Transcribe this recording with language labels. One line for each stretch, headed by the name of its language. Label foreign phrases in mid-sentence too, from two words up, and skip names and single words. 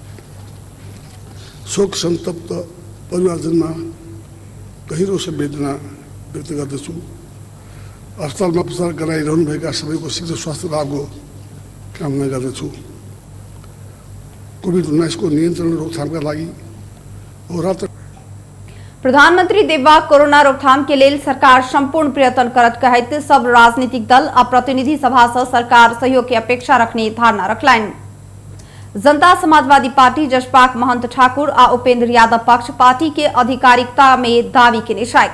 Nepali: शोक सन्तप्त परिवारजनमा गहिरो संवेदना व्यक्त गर्दछु। अस्पतालमा उपचार गराइरहनुभएका सबैको शीघ्र स्वास्थ्य लाभको कामना गर्दछु। कोभिड-19 को नियन्त्रण रोकथामका लागि होरात्र
Maithili: प्रधानमंत्री देववा कोरोना रोकथाम के लेल सरकार संपूर्ण प्रयत्न करत कहत सब राजनीतिक दल आ प्रतिनिधि सभा से सरकार सहयोग की अपेक्षा रखने धारणा रखलनि। जनता समाजवादी पार्टी जसपाक महंत ठाकुर आ उपेंद्र यादव पक्ष पार्टी के आधिकारिकता में दावी के निशाक।